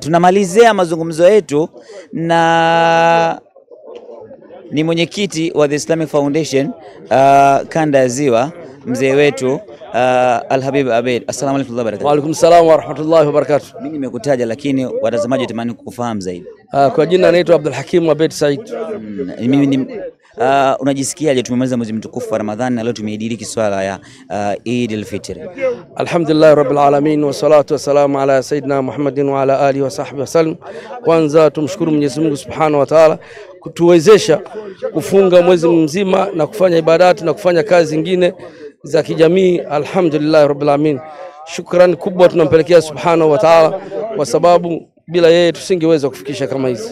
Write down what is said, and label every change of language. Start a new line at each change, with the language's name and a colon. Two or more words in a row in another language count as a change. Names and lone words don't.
Swahili: Tunamalizia mazungumzo yetu na ni mwenyekiti wa The Islamic Foundation kanda ya Ziwa, mzee wetu Al-Habib Abeid.
Arabic: السلام عليكم وبركاته. وعليكم السلام ورحمة الله وبركاته.
Swahili: Mimi nimekutaja lakini watazamaji watamani kukufahamu zaidi. Kwa jina naitwa Abdul Hakim Abeid Said. Unajisikiaje? Tumemaliza mwezi mtukufu wa Ramadhani na leo tumeidiriki swala ya Eid al-Fitr.
Arabic: الحمد لله رب العالمين والصلاة والسلام على سيدنا محمد وعلى آله وصحبه وسلم.
Swahili: Kwanza tumshukuru Mwenyezi Mungu
Arabic: سبحانه وتعالى
Swahili: kutuwezesha kufunga mwezi mzima na kufanya ibadati na kufanya kazi zingine za kijamii.
Arabic: الحمد لله رب العالمين.
Swahili: Shukrani kubwa tunampelekea
Arabic: سبحانه وتعالى
Swahili: kwa sababu bila yeye tusingeweza kufikisha kama hizi.